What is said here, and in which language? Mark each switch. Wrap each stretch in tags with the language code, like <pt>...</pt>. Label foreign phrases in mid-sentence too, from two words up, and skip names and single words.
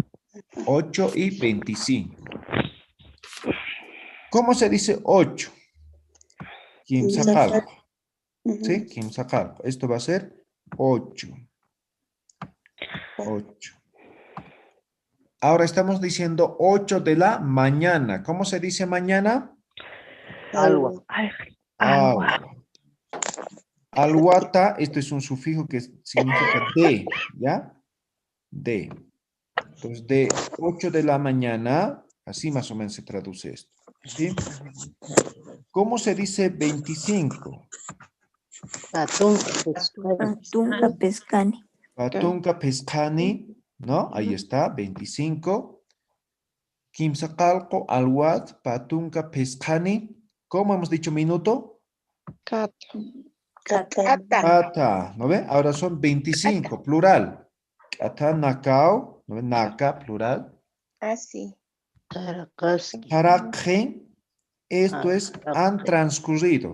<es>8:25. ¿Cómo se dice 8?</es> <ay>Quimsaqalco. ¿Sí? Quimsaqalco.</ay> <es>Esto va a ser 8. 8. Ahora estamos diciendo 8 de la mañana. ¿Cómo se dice mañana? Alwa. Alwa. Alwata, esto es un sufijo que significa de, ¿ya? De. Entonces, de 8 de la mañana, así más o menos se traduce esto. ¿Sí? ¿Cómo se dice 25?</es> <ay>Patunka pescani. Patunka pescani,</ay> <es>¿no? Ahí está, 25.</es> <ay>Kimsaqalco alwat patunka pescani.</ay> <es>¿Cómo hemos dicho minuto? Ata, ¿no ve? Ahora son 25, plural.</es> <ay>Ata nakao,</ay> <es>¿no ve? Naka, plural. Así. Tarakje, esto es han transcurrido.</es>